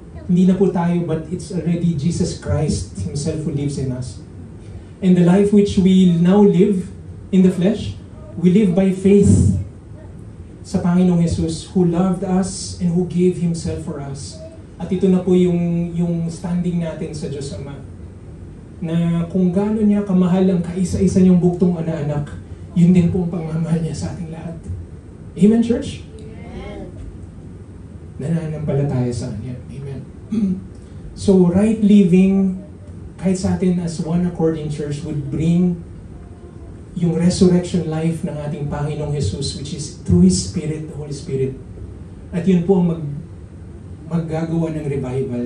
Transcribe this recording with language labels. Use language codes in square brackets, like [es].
[tl] Hindi na po tayo, [en] but it's already Jesus Christ Himself who lives in us. And the life which we now live in the flesh, we live by faith [tl] sa Panginoong Jesus [en] who loved us and who gave Himself for us. [tl] At ito na po yung standing natin sa Diyos Ama. Na kung gaano niya kamahal ang kaisa-isa niyang buktong anak, yun din po ang pagmamahal niya sa ating lahat. Amen, church? Amen. Nananampalataya sa Kanya. Amen. [en] So, right living, kahit sa atin as one accord in church, would bring yung resurrection life ng ating Panginoong Jesus, which is through His Spirit, the Holy Spirit. [tl] At yun po ang maggagawa ng revival.